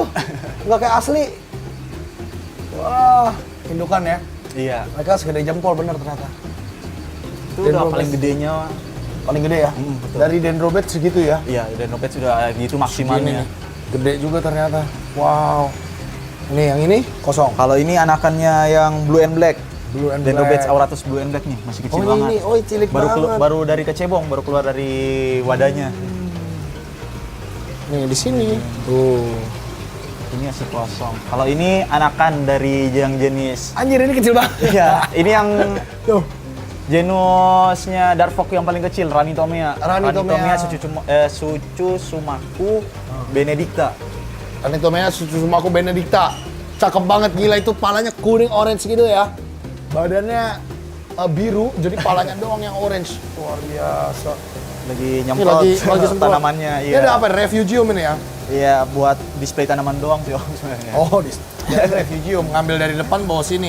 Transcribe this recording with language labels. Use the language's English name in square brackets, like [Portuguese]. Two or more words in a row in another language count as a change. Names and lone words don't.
[Indonesian] Nggak kayak asli. Wah, indukan ya. Iya. Mereka segede jempol bener ternyata. Itu udah Dendrobet. paling gedenya Paling gede ya? betul. Dari Dendrobet segitu ya? Iya, Dendrobet sudah gitu Segini maksimalnya. nih. Gede juga ternyata. Wow. Ini yang ini kosong. Kalau ini anakannya yang [English] blue and black. Blue and [Indonesian] Dendrobet [English] black. [Indonesian] auratus [English] blue and black [Indonesian] nih, masih kecil Oh banget. ini, oh cilik banget. Baru dari kecebong, baru keluar dari wadahnya. Nih di sini. Tuh. Ini masih kosong. Kalau ini anakan dari yang jenis. Anjir ini kecil banget. Iya, ini yang Tuh. genusnya Darfok yang paling kecil, Ranitomea. Ranitomea. Suchusumaku benedicta. Ranitomea Sumaku Benedicta. Cakep banget, gila itu palanya kuning orange gitu ya. Badannya biru, jadi palanya doang yang orange. Luar biasa. Lagi Ini nyemprot lagi semprot. tanamannya. Ini ada apa? Refugium ini ya? Iya, buat display tanaman doang sih Om sebenarnya. Oh, jadi refugium ngambil dari depan bawa sini.